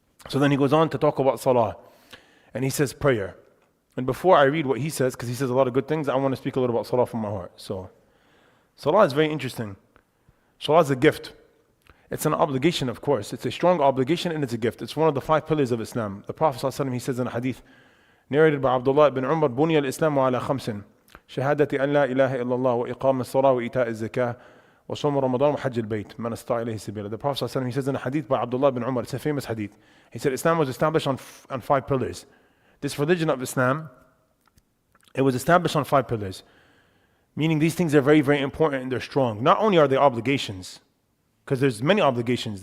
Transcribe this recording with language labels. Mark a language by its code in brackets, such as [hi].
[en] To talk about salah. And he says prayer. And before I read what he says, because he says a lot of good things, I want to speak a little about salah from my heart. So, salah is very interesting. Salah is a gift. It's an obligation, of course. It's a strong obligation and it's a gift. It's one of the 5 pillars of Islam. The Prophet ﷺ, he says in a hadith, narrated by Abdullah ibn Umar, [ar] بُنِيَ الْإِسْلَامُ عَلَى خَمْسٍ شهادة أن لا إله إلا الله وإقام الصلاة وإيتاء الزكاة وصوم رمضان وحج البيت من استطاع إليه سبيلا. [en] The Prophet ﷺ, he says in a hadith by Abdullah ibn Umar, it's a famous hadith. He said Islam was established on 5 pillars. This religion of Islam, it was established on 5 pillars. Meaning these things are very, very important and they're strong. Not only are they obligations, because there's many obligations.